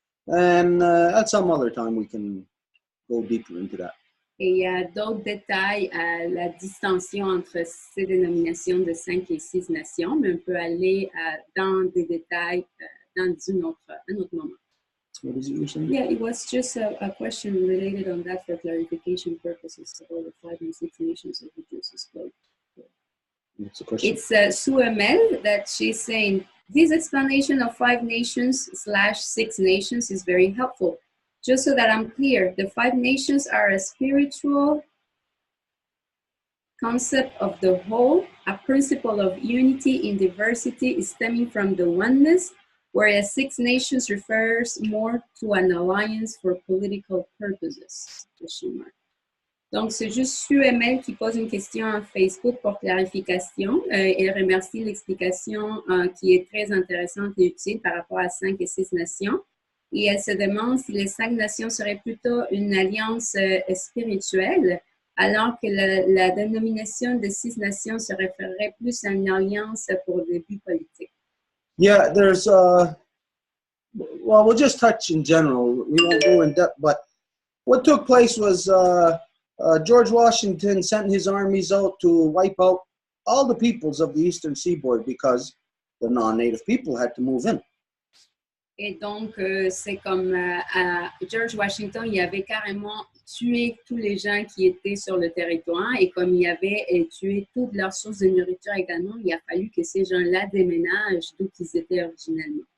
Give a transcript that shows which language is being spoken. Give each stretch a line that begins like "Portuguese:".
English: And at some other time, we can go deeper into that.
French: Et il y a d'autres détails à la distinction entre ces dénominations de 5 et 6 nations, mais on peut aller dans des détails dans un autre moment.
English: What is it you're saying? Yeah, it was just a question related on that for clarification purposes about the 5 and 6 nations that we just explained. What's the question? It's Sue Emel that she's saying, this explanation of 5 nations/6 nations is very helpful. Just so that I'm clear, the 5 nations are a spiritual concept of the whole, a principle of unity in diversity is stemming from the oneness, whereas 6 nations refers more to an alliance for political purposes.
French: Donc, c'est juste Sue Emel qui pose une question en Facebook pour clarification. Elle remercie l'explication qui est très intéressante et utile par rapport à 5 et 6 nations. Et elle se demande si les 5 nations seraient plutôt une alliance spirituelle, alors que la dénomination des 6 nations se référerait plus à une alliance pour des buts politiques.
English: Yeah, there's, well, we'll just touch in general. We won't go in depth, but what took place was George Washington sent his armies out to wipe out all the peoples of the Eastern Seaboard because the non-native people had to move in.
French: Et donc, c'est comme George Washington, il avait carrément tué tous les gens qui étaient sur le territoire et comme il avait tué toutes leurs sources de nourriture également, il a fallu que ces gens-là déménagent d'où ils étaient originalement.